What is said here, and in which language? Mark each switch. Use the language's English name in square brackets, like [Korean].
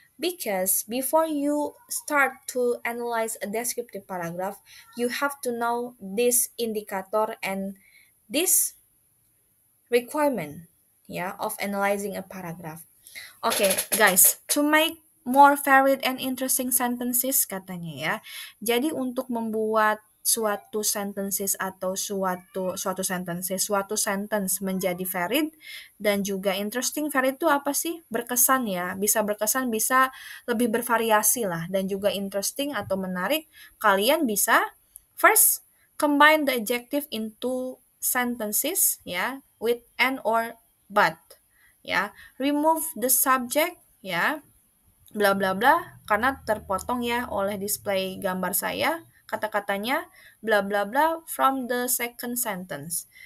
[English] Because before you start to analyze a descriptive paragraph, you have to know this indicator and this requirement, of analyzing a paragraph. Okay, guys, to make more varied and interesting sentences [Indonesian] katanya ya. Jadi untuk membuat suatu sentences atau suatu sentence menjadi varied dan juga interesting. Varied itu apa sih? Berkesan ya. Bisa berkesan, bisa lebih bervariasi lah dan juga interesting atau menarik. Kalian bisa [English] first combine the adjective into sentences ya with and or but ya. Remove the subject [Indonesian] ya, bla bla bla, karena terpotong ya oleh display gambar saya kata-katanya bla bla bla [English] from the second sentence.